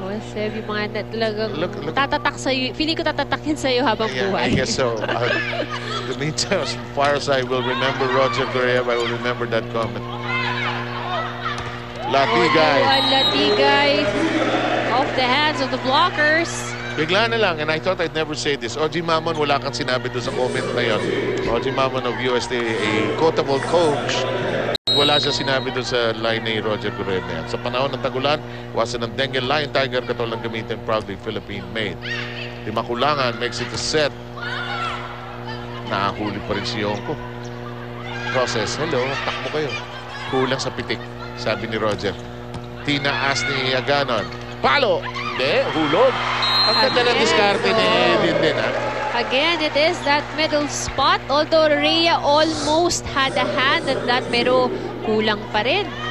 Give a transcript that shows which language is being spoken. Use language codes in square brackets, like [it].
[tl] Seb, yung mga talagang tatatak sa'yo. Feeling ko tatatak yan sa'yo habang buhay. [en] I guess so. The meantime, as far as I will remember Roger Guerrero, I will remember that comment. Latigay. Latigay. Off the hands of the blockers. [tl] Bigla na lang, [en] and I thought I'd never say this. [tl] OG Mamon, wala kang sinabi doon sa comment na yun. [en] OG Mamon of USD, a quotable coach. [tl] Wala siya sinabi doon sa line ni Roger Guerrero na yan. Sa panahon ng tagulan, wasan ng Dengue Lion Tiger katulang gamitin proudly Philippine made. Di makulangan, [en] makes it a set. [tl] Nakahuli pa rin si Yonko. Process, hello, takbo kayo. Kulang sa pitik, sabi ni Roger. Tinaas ni Aganon. Palo! Hindi, hulog. Ang ganda ng diskarte ni Dindin, ha? [en] Again, it is that middle spot. Although Rhea almost had a hand at that, [tl] pero kulang pa rin.